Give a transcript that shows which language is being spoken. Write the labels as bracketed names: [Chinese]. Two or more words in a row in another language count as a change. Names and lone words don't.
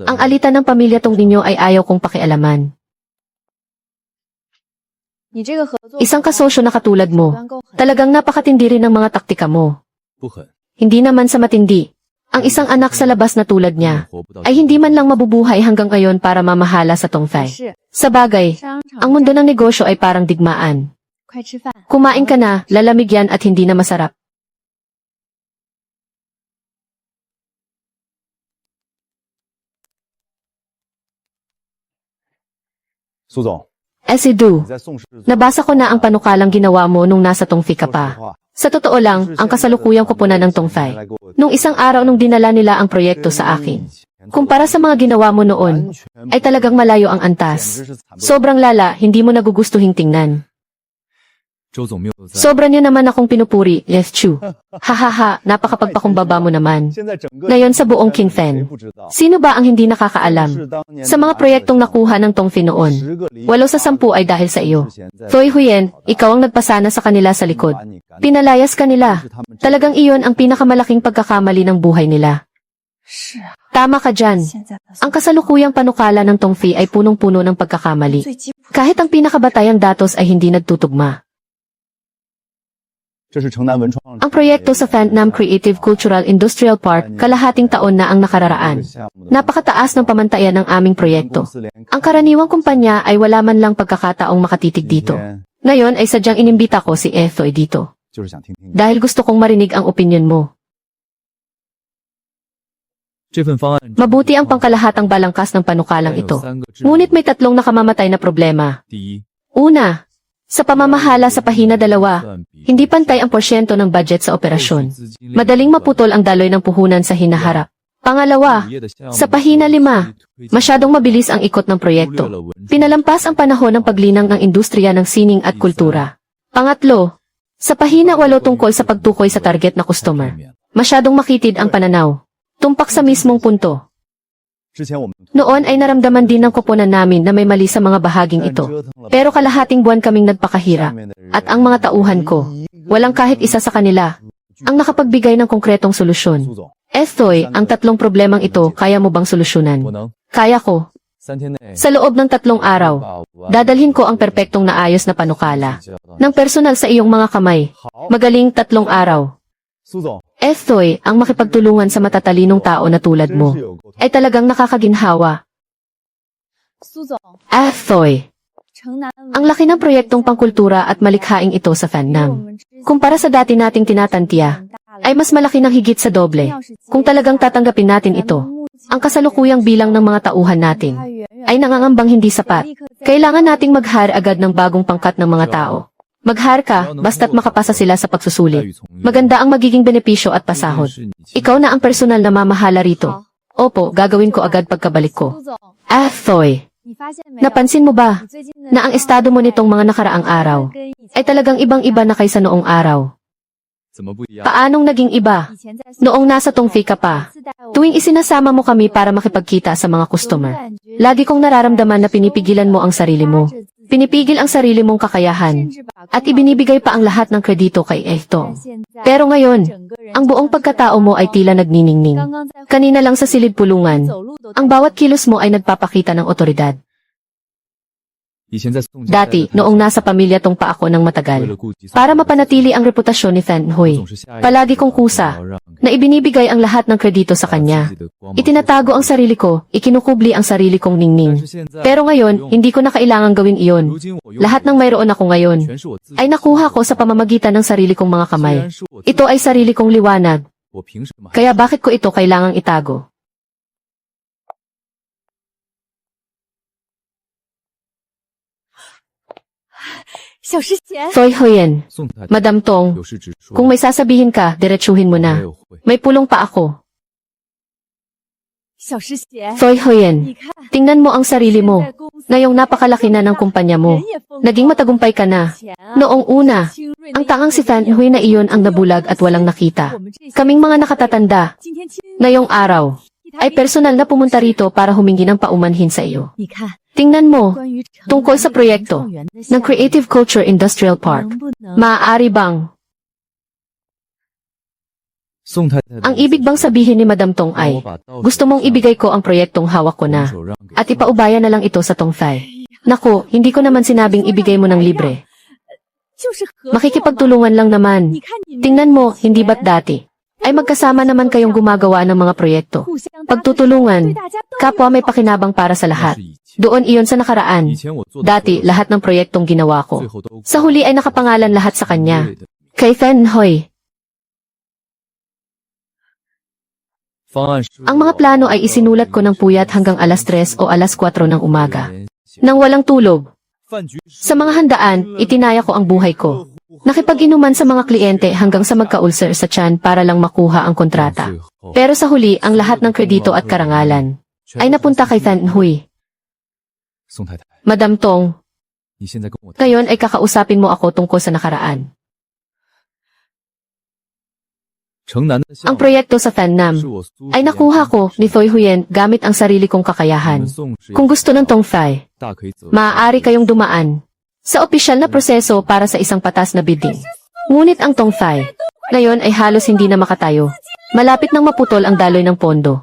[Filipino] ang alitan ng pamilya Tong ninyo ay ayaw kong pakialaman. Isang kasosyo na katulad mo, talagang napakatindi rin ng mga taktika mo. [Chinese] 不狠， [Filipino] Hindi naman sa matindi. Ang isang anak sa labas na tulad niya, [Chinese] 活不到 [Filipino] ay hindi man lang mabubuhay hanggang ngayon para mamahala sa Tongfai. Sa bagay, ang mundo ng negosyo ay parang digmaan. Kumain ka na, lalamig yan at hindi na masarap. [Chinese] 苏总， [Filipino] Esidu, [Chinese] 你在宋氏 [Filipino] nabasa ko na ang panukalang ginawa mo nung nasa Tongfi ka pa. Sa totoo lang, ang kasalukuyang koponan ng Tongfai. Nung isang araw nung dinala nila ang proyekto sa akin. Kumpara sa mga ginawa mo noon, ay talagang malayo ang antas. Sobrang lala, hindi mo nagugustuhing tingnan. [Chinese] 周总没有在， [Filipino] Sobra niyo naman akong pinupuri, Lef Chu. Hahaha, napakapagpakumbaba mo naman. Ngayon sa buong Kinfen, sino ba ang hindi nakakaalam? Sa mga proyektong nakuha ng Tongfi noon, 8 sa 10 ay dahil sa iyo. Toy Huyen, ikaw ang nagpasana sa kanila sa likod. Pinalayas ka nila. Talagang iyon ang pinakamalaking pagkakamali ng buhay nila. Tama ka dyan. Ang kasalukuyang panukala ng Tongfi ay punong-puno ng pagkakamali. Kahit ang pinakabatayang datos ay hindi nagtutugma. [Chinese] 这是城南文创 [Filipino] Ang proyekto sa Fantnam Creative Cultural Industrial Park, kalahating taon na ang nakararaan. Napakataas ng pamantayan ng aming proyekto. Ang karaniwang kumpanya ay wala man lang pagkakataong makatitig dito. Ngayon ay sadyang inimbita ko si Ethoy dito. [Chinese] 就是想听听你 [Filipino] Dahil gusto kong marinig ang opinyon mo. [Chinese] 这份方案 [Filipino] Mabuti ang pangkalahatang balangkas ng panukalang [Chinese] 有 [Filipino] ito. [Chinese] 3个致命 [Filipino] Ngunit may 3 nakamamatay na problema. [Chinese] 第一， [Filipino] Una, sa pamamahala sa pahina 2, [Chinese] 算比 [Filipino] hindi pantay ang porsyento ng budget sa operasyon. Madaling maputol ang daloy ng puhunan sa hinaharap. Pangalawa, sa pahina 5, masyadong mabilis ang ikot ng proyekto. Pinalampas ang panahon ng paglinang ng industriya ng sining at kultura. Pangatlo, sa pahina 8 tungkol sa pagtukoy sa target na customer. Masyadong makitid ang pananaw. Tumpak sa mismong punto. [Chinese] 之前我们 [Filipino] Noon ay naramdaman din ng koponan namin na may mali sa mga bahaging ito. Pero kalahating buwan kaming nagpakahirap. At ang mga tauhan ko, walang kahit isa sa kanila, ang nakapagbigay ng konkretong [Chinese] 苏 [Filipino] solusyon. [Chinese] 总 [Filipino] Ethoy, ang 3 problemang ito, kaya mo bang solusyonan? [Chinese] 我能 [Filipino] Kaya ko. [Chinese] 3 天内 [Filipino] Sa loob ng 3 araw, [Chinese] 把 [Filipino] dadalhin ko ang perpektong naayos na panukala. Ng personal sa iyong mga kamay. [Chinese] 好， [Filipino] Magaling 3 araw. [Chinese] 苏总， [Filipino] Ethoy, ang makipagtulungan sa matatalinong tao na tulad [Chinese] 真 [Filipino] mo, [Chinese] 是有沟通。 [Filipino] ay talagang nakakaginhawa. Ethoy, ang laki ng proyektong pangkultura at malikhaing ito sa Fannam. Kumpara sa dati nating tinatantya, ay mas malaki ng higit sa doble. Kung talagang tatanggapin natin ito, ang kasalukuyang bilang ng mga tauhan natin ay nangangambang hindi sapat. Kailangan nating mag-hire agad ng bagong pangkat ng mga tao. Mag-hire ka, basta't makapasa sila sa pagsusulit. Maganda ang magiging benepisyo at pasahod. Ikaw na ang personal na mamahala rito. Opo, gagawin ko agad pagkabalik ko. Ethoy, napansin mo ba na ang estado mo nitong mga nakaraang araw ay talagang ibang-iba na kaysa noong araw? [Chinese] 怎么不一样？ [Filipino] Paanong naging iba? Noong nasa Tongfei ka pa, tuwing isinasama mo kami para makipagkita sa mga customer, lagi kong nararamdaman na pinipigilan mo ang sarili mo. Pinipigil ang sarili mong kakayahan, at ibinibigay pa ang lahat ng kredito kay Ehtong. Pero ngayon, ang buong pagkatao mo ay tila nagniningning. Kanina lang sa silid pulungan, ang bawat kilos mo ay nagpapakita ng otoridad. [Chinese] 以前在宋家 [Filipino] Dati, noong nasa pamilya tong pa ako ng matagal, para mapanatili ang reputasyon ni Fan Hui, palagi kong kusa na ibinibigay ang lahat ng kredito sa kanya. Itinatago ang sarili ko, ikinukubli ang sarili kong ningning. Pero ngayon, hindi ko na kailangang gawin iyon. Lahat ng mayroon ako ngayon ay nakuha ko sa pamamagitan ng sarili kong mga kamay. Ito ay sarili kong liwanag. Kaya bakit ko ito kailangang itago? Soy Huyen, [Chinese] 宋太太 [Filipino] Madam Tong, [Chinese] 有事直说， [Filipino] kung may sasabihin ka, diretsuhin mo [Chinese] 没 [Filipino] na. [Chinese] 有会。 [Filipino] May pulong pa ako. Soy Huyen, tingnan mo ang sarili mo. Ngayong napakalaki na ng kumpanya mo. Naging matagumpay ka na. Noong una, ang tangang si Fan Hui na iyon ang nabulag at walang nakita. Kaming mga nakatatanda, ngayong araw, ay personal na pumunta rito para humingi ng paumanhin sa iyo. Tingnan mo, tungkol sa proyekto ng Creative Culture Industrial Park. Maaari bang, [Chinese] 宋太太的 [Filipino] ang ibig bang sabihin ni Madam Tong [Chinese] 让 [Filipino] ay, [Chinese] 我把道 [Filipino] gusto mong ibigay ko ang proyektong hawak ko na, [Chinese] 手让给 [Filipino] at ipaubaya na lang ito sa Tongfei. Naku, hindi ko naman sinabing ibigay mo ng libre. Makikipagtulungan lang naman. Tingnan mo, hindi ba't dati? Ay magkasama naman kayong gumagawa ng mga proyekto. Pagtutulungan, kapwa may pakinabang para sa lahat. [Chinese] 是以前 [Filipino] Doon iyon sa nakaraan. [Chinese] 以前我做的 [Filipino] Dati, lahat ng proyektong ginawa [Chinese] 最 [Filipino] ko. [Chinese] 后都 [Filipino] Sa huli ay nakapangalan lahat sa kanya. [Chinese] 对的 [Filipino] Kay Fan Hui, [Chinese] 方案是 [Filipino] ang mga plano ay isinulat ko ng puyat hanggang alas 3 o alas 4 ng umaga. Nang walang tulog. [Chinese] 饭局 [Filipino] Sa mga handaan, itinaya ko ang buhay ko. Nakipag-inuman sa mga kliyente hanggang sa magka-ulcer sa tiyan para lang makuha ang kontrata. Pero sa huli, ang lahat ng kredito at karangalan ay napunta kay Fan Hui. [Chinese] 宋太太， [Filipino] Madam Tong, [Chinese] 你现在跟我 [Filipino] ngayon ay kakausapin mo ako tungkol sa nakaraan. [Chinese] 城南的项 [Filipino] Ang [Chinese] 目 [Filipino] proyekto sa Fannam [Chinese] 是我苏 [Filipino] ay nakuha ko ni Thoy Huyen gamit ang sarili kong kakayahan. [Chinese] 宋氏 [Filipino] Kung gusto ng Tongfei, [Chinese] 大可以走 [Filipino] maaari kayong dumaan sa opisyal na proseso para sa isang patas na bidding. Ngunit ang Tongfei, ngayon ay halos hindi na makatayo. Malapit nang maputol ang daloy ng pondo.